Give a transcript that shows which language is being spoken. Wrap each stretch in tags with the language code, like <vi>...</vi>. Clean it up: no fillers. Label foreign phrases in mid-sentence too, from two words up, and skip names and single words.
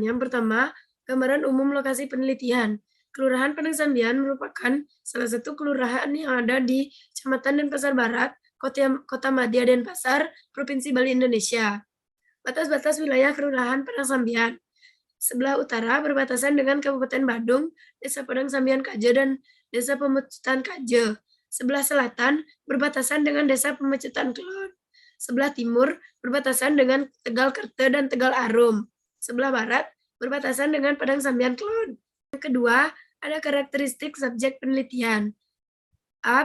<id>Yang pertama, gambaran umum lokasi penelitian. Kelurahan Padang Sambian merupakan salah satu kelurahan yang ada di Kecamatan Denpasar Barat, Kota Madya Denpasar, Provinsi Bali, Indonesia. Batas-batas wilayah Kelurahan Padang Sambian. Sebelah utara berbatasan dengan Kabupaten Badung, Desa Padang Sambian Kaje, dan Desa Pemecutan Kaje. Sebelah selatan berbatasan dengan Desa Pemecutan Kelon. Sebelah timur berbatasan dengan Tegal Kerte dan Tegal Arum. Sebelah barat berbatasan dengan Padang Sambian Kelon. Yang kedua, ada karakteristik subjek penelitian. A.</id>